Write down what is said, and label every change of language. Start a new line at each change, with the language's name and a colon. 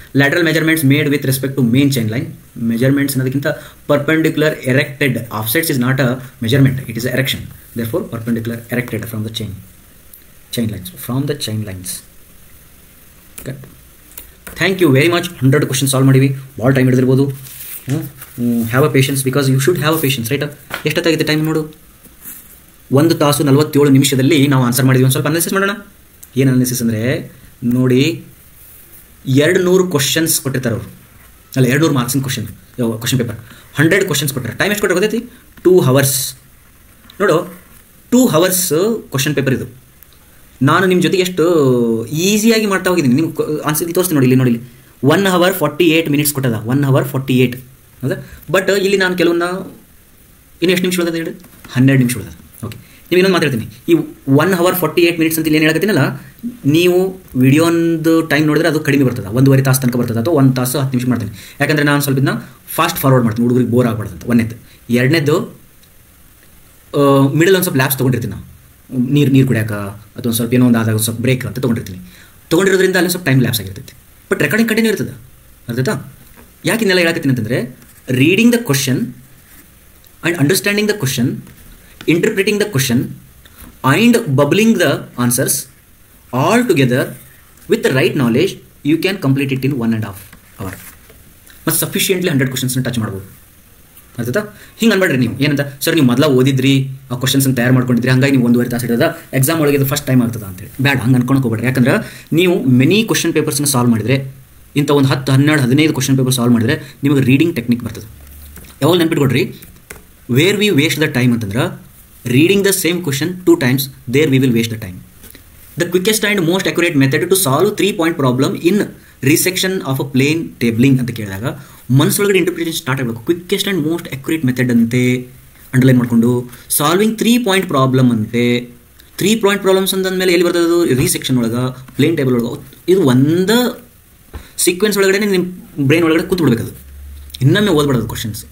English: Lateral measurements made with respect to main chain line. Measurements ಅನ್ನೋದಕ್ಕಿಂತ perpendicular erected offsets is not a measurement, it is an erection. Therefore perpendicular erected from the chain lines, from the chain lines. Okay. Thank you very much. 100 questions solve ಮಾಡಿವಿ.
Kannada: ಭಾಳ time ಹಿಡಿದಿರ್ಬೋದು. Have a patience because you should have a patience right. ಎಷ್ಟೊತ್ತಾಗಿದೆ time ನೋಡು, 1 ತಾಸು 47 ನಿಮಿಷದಲ್ಲಿ ನಾವು answer ಮಾಡಿದ್ವಿ. ಒಂದು ಸ್ವಲ್ಪ analysis ಮಾಡೋಣ. ಏನು ಅನಾಲಿಸಿಸ್ ಅಂದರೆ ನೋಡಿ, 200 ಕ್ವಶನ್ಸ್ ಕೊಟ್ಟಿರ್ತಾರೆ ಅವರು, ಅಲ್ಲ 200 ಮಾರ್ಕ್ಸಿನ ಕ್ವಶನ್ ಪೇಪರ್, 100 ಕ್ವಶನ್ಸ್ ಕೊಟ್ಟರೆ ಟೈಮ್ ಎಷ್ಟು ಕೊಟ್ಟರೆ ಗೊತ್ತೈತಿ? 2 hours. ನೋಡು 2 hours ಕ್ವಶನ್ ಪೇಪರ್ ಇದು. ನಾನು ನಿಮ್ಮ ಜೊತೆಗೆ ಎಷ್ಟು ಈಸಿಯಾಗಿ ಮಾಡ್ತಾ ಹೋಗಿದ್ದೀನಿ. ನಿಮ್ಗೆ ಆನ್ಸರ್ ತೋರಿಸ್ತೀನಿ ನೋಡಿ, ಇಲ್ಲಿ ನೋಡಿ, 1 hour 48 minutes ಕೊಟ್ಟದ, 1 hour 48 ಹೌದಾ. ಬಟ್ ಇಲ್ಲಿ ನಾನು ಕೆಲವನ್ನ ಇನ್ನು ಎಷ್ಟು ನಿಮಿಷ ಉಳಿದ ಹೇಳಿ, 12 ನಿಮಿಷ ಉಳಿದ. ಓಕೆ, ನೀವು ಇನ್ನೊಂದು ಮಾತಾಡ್ತೀನಿ. ಈ 1 hour 48 minutes ಅಂತ ಇಲ್ಲಿ ಏನು ಹೇಳಕತ್ತೀನಲ್ಲ, ನೀವು ವಿಡಿಯೋಂದು ಟೈಮ್ ನೋಡಿದ್ರೆ ಅದು ಕಡಿಮೆ ಬರ್ತದೆ, 1.5 ತಾಸು ತನಕ ಬರ್ತದೆ, ಅಥವಾ 1 ತಾಸು 10 ನಿಮಿಷ ಮಾಡ್ತೀನಿ. ಯಾಕಂದರೆ ನಾನು ಸ್ವಲ್ಪ ಇದನ್ನ ಫಾಸ್ಟ್ ಫಾರ್ವರ್ಡ್ ಮಾಡ್ತೀನಿ, ಹುಡುಗರಿಗೆ ಬೋರ್ ಆಗಬಾರ್ದು ಅಂತ. ಒಂದನೇದು. ಎರಡನೇದು, ಮಿಡಲ್ ಒಂದು ಸ್ವಲ್ಪ ಲ್ಯಾಬ್ಸ್ ತೊಗೊಂಡಿರ್ತೀನಿ ನಾವು, ನೀರು ಕುಡಿಯೋಕೆ ಅಥವಾ ಒಂದು ಸ್ವಲ್ಪ ಏನೋ ಒಂದು ಆದಾಗ ಸ್ವಲ್ಪ ಬ್ರೇಕ್ ಅಂತ ತೊಗೊಂಡಿರೋದ್ರಿಂದ ಅಲ್ಲಿ ಸ್ವಲ್ಪ ಟೈಮ್ ಲ್ಯಾಬ್ಸ್ ಆಗಿರ್ತೈತಿ. ಬಟ್ ರೆಕಾರ್ಡಿಂಗ್ ಕಂಟಿನ್ಯೂ ಇರ್ತದೆ. ಅರ್ಥಾಯ್ತಾ?
English: ಯಾಕೆ ಇನ್ನೆಲ್ಲ ಹೇಳಕತ್ತೀನಿ ಅಂತಂದರೆ, reading the question and understanding the question, interpreting the question and bubbling the answers all together with the right knowledge, you can complete it in 1.5 hour.
Kannada: ಮತ್ತು sufficiently 100 ಕ್ವಶನ್ಸ್ನ touch ಮಾಡ್ಬೋದು. ಅರ್ಥಾಯ್ತಾ? ಹಿಂಗೆ ಅನ್ಬೇಡ್ರಿ ನೀವು. ಏನಂತ sir ನೀವು ಮೊದಲ ಓದಿದ್ರಿ, ಆ ಕ್ವಶನ್ಸನ್ನು ತಯಾರು ಮಾಡ್ಕೊಂಡಿದ್ರಿ, ಹಂಗಾಗಿ ನೀವು 1.5 ತಾಸು ಹಿಡಿದ ಎಕ್ಸಾಮ್ ಒಳಗೆ ಇದು ಫಸ್ಟ್ ಟೈಮ್ ಆಗ್ತದೆ ಅಂತೇಳಿ ಬ್ಯಾಡ, ಹಂಗೆ ಅನ್ಕೊಳಕ್ಕೆ ಹೋಗ್ಬೇಡ್ರಿ. ಯಾಕಂದ್ರೆ ನೀವು ಮೆನಿ ಕ್ವಶನ್ ಪೇಪರ್ಸ್ನ ಸಾಲ್ವ್ ಮಾಡಿದರೆ, ಇಂಥ ಒಂದು 10, 12, 15 ಕ್ವಶನ್ ಪೇಪರ್ ಸಾಲ್ವ್ ಮಾಡಿದರೆ ನಿಮಗೆ ರೀಡಿಂಗ್ ಟೆಕ್ನಿಕ್ ಬರ್ತದೆ.
English: ಯಾವಾಗ ನೆನ್ಪಿಟ್ಕೊಡ್ರಿ, where we waste the time ಅಂತಂದ್ರೆ, reading the same question 2 times, there we will waste the time. The quickest and most accurate method to solve 3-point problem in resection of a plane tabling ಅಂತ ಕೇಳಿದಾಗ ಮನಸ್ಸೊಳಗಡೆ interpretation start ಆಗಬೇಕು. Quickest and most accurate method ಅಂತೆ underline ಮಾಡಿಕೊಂಡು, solving 3-point problem ಅಂತೆ.
Kannada: 3-point problems ಅಂದಮೇಲೆ ಎಲ್ಲಿ ಬರ್ತದೆ? ರೀಸೆಕ್ಷನ್ ಒಳಗೆ, ಪ್ಲೇನ್ ಟೇಬಲ್ ಒಳಗೆ. ಇದು ಒಂದು ಸೀಕ್ವೆನ್ಸ್ ಒಳಗಡೆ ನಿಮ್ಮ ಬ್ರೈನ್ ಒಳಗಡೆ ಕೂತ್ ಬಿಡಬೇಕದು, ಇನ್ನೊಮ್ಮೆ ಓದ್ಬಿಡೋದು ಕ್ವಶನ್ಸ್.